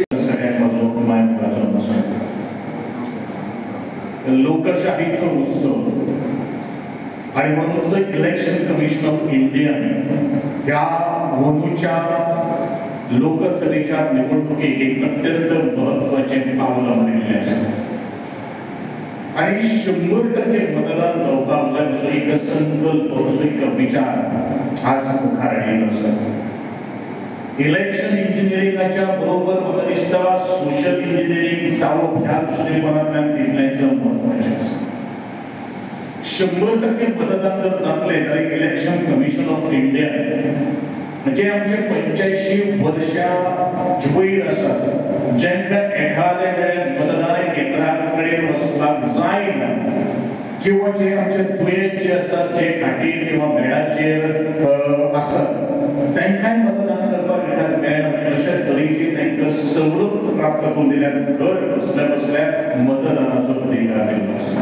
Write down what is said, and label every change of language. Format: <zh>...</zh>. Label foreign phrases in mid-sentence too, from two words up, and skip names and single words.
<mr>सगळ्यात महत्त्वाचं माहिती नमस्कार लोकशाहीचा उत्सव आणि म्हणूनच इलेक्शन कमिशन ऑफ इंडिया या मोदीच्या लोकसभेच्या निवडणुकीत एक अत्यंत महत्त्वाचे पाऊल मानले आहे आणि</mr> <kok>100% मतदान जावपाक असो एक संकल्प असो एक विचार आज मुखार आयिल्लो आसा। इलेक्शन इंजिनियरिंगाच्या बरोबर म्हाका दिसता</kok> <en>social engineering</en> <kok>जावप ह्या दृश्टीकोनांतल्यान तितलेंच महत्वाचें आसा। 100% मतदान जर जातलें जाल्यार इलेक्शन कमिशन ऑफ इंडिया म्हणजे आमचे 85 वर्षां वयर आसात जेंका एखाद्या वेळार मतदान केंद्रा कडेन वचपाक जायना किंवा जे आमचे दुयेंत जे आसात जे खाटीर किंवा बेडाचेर आसात तांकांय मतदान करपाक मेळना अशा तरेची तांकां सवलत प्राप्त करून दिल्यार घर बसल्या बसल्या मतदानाचो अधिकार दिल्लो आसा।</kok>